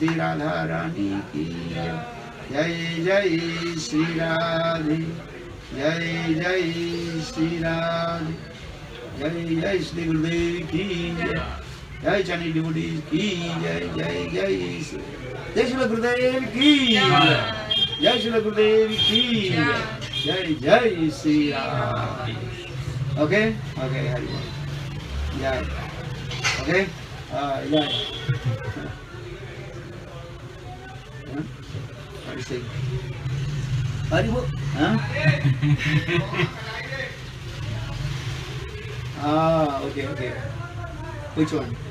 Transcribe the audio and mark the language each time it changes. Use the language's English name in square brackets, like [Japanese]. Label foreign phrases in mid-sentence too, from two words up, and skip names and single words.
[Hindi] राधा रानी की जय जय श्री राधे जय जय श्री राधे जय जय श्री गुरुदेव की जय चनी डिबुडी की जय जय जय श्री गुरुदेव की जय श्री गुरुदेव की जय जय श्री राम [English] okay okay [Hindi] हरि बोल जय ओके जय हरि बोल [English] okay okay which one